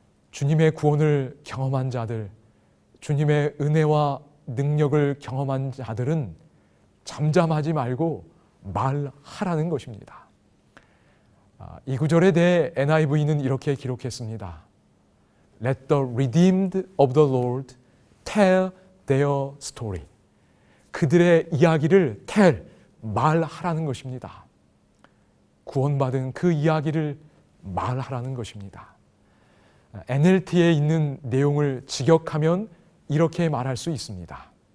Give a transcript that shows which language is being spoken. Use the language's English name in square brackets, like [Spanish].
[Korean] 주님의 구원을 경험한 자들, 주님의 은혜와 능력을 경험한 자들은 잠잠하지 말고 말하라는 것입니다. 이 구절에 대해 NIV는 이렇게 기록했습니다. [English] Let the redeemed of the Lord tell their story. [Korean] 그들의 이야기를 말하라는 것입니다. 구원받은 그 이야기를 말하라는 것입니다. NLT에 있는 내용을 직역하면 이렇게 말할 수 있습니다.